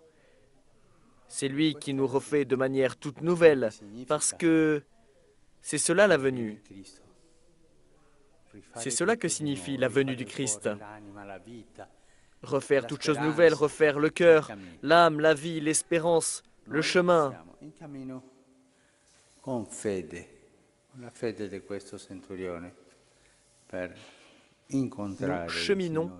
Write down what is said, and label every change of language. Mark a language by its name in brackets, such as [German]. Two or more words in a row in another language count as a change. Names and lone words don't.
[French] C'est lui qui nous refait de manière toute nouvelle, parce que c'est cela la venue. C'est cela que signifie la venue du Christ. Refaire toutes choses nouvelles, refaire le cœur, l'âme, la vie, l'espérance, le chemin. [Italian] Con fede, la fede di questo centurione, per incontrare [French] Nous [Italian] il [French] cheminons [Italian] Signore.